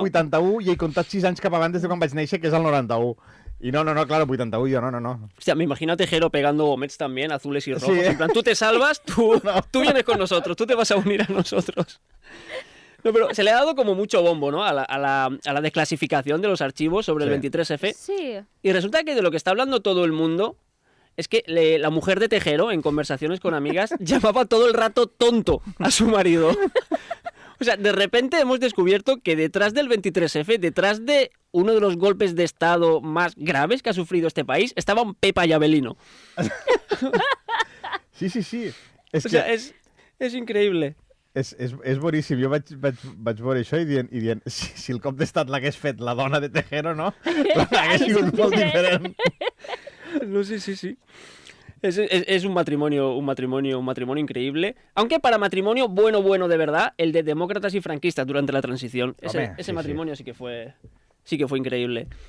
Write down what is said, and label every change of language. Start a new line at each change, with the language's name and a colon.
Catalan: Perquè al meu cap he fet 81 i he comptat 6 anys cap abans des de quan vaig néixer, que és el 91.
Spanish: Y no, claro, 81 yo, no. Hostia, me imagino a Tejero pegando gomets también, azules y rojos. Sí. En plan, tú te salvas, tú vienes con nosotros, tú te vas a unir a nosotros. No, pero se le ha dado como mucho bombo, ¿no? A la desclasificación de los archivos sobre el 23F. Sí. Y resulta que de lo que está hablando todo el mundo es que la mujer de Tejero, en conversaciones con amigas, llamaba todo el rato tonto a su marido. O sea, de repente hemos descubierto que detrás del 23F, detrás de uno de los golpes de Estado más graves que ha sufrido este país, estaba un Pepa y Abelino. Sí. O sea,
Catalan: és increïble. És boníssim. Jo vaig veure això i dient si el cop d'estat l'hagués fet la dona de Tejero, no? L'hagués sigut molt diferent. No, sí.
Spanish: Es un matrimonio increíble. Aunque para matrimonio bueno de verdad, el de demócratas y franquistas durante la transición. Ese matrimonio sí que fue increíble.